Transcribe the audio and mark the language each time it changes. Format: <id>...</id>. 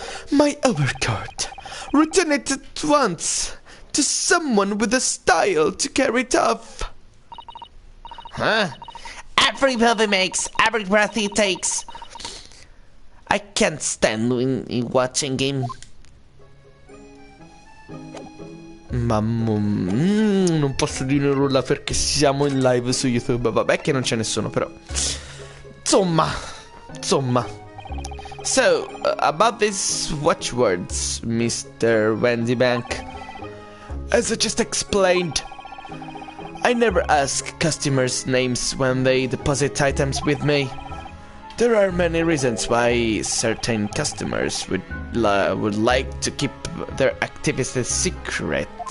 <en>My overcoat. Return it at once to someone with the style to carry it off. Huh? Every move he makes, every breath he takes. I can't stand watching him.</en> <it>Non posso dire nulla perché siamo in live su YouTube. Vabbè che non c'è nessuno però. Insomma.</it> <en>So, about these watchwords, Mr. Wendybank. As I just explained, I never ask customers' names when they deposit items with me. There are many reasons why certain customers would like to keep their activities secret.</en>